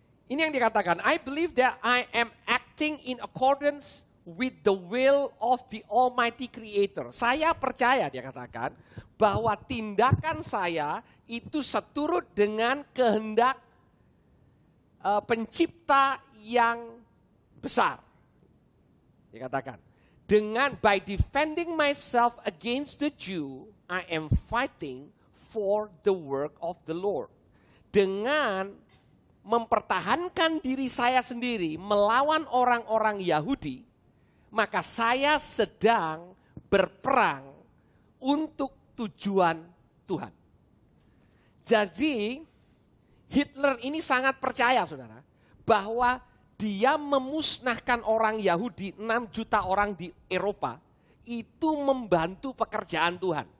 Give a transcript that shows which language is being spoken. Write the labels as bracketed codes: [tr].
[id] Ini yang dikatakan, [en] I believe that I am acting in accordance with the will of the Almighty Creator. [id] Saya percaya, dia katakan, bahwa tindakan saya itu seturut dengan kehendak pencipta yang besar. Dia katakan, [en] by defending myself against the Jew, I am fighting for the work of the Lord. [id] Dengan mempertahankan diri saya sendiri melawan orang-orang Yahudi, maka saya sedang berperang untuk tujuan Tuhan. Jadi Hitler ini sangat percaya saudara, bahwa dia memusnahkan orang Yahudi, 6 juta orang di Eropa, itu membantu pekerjaan Tuhan.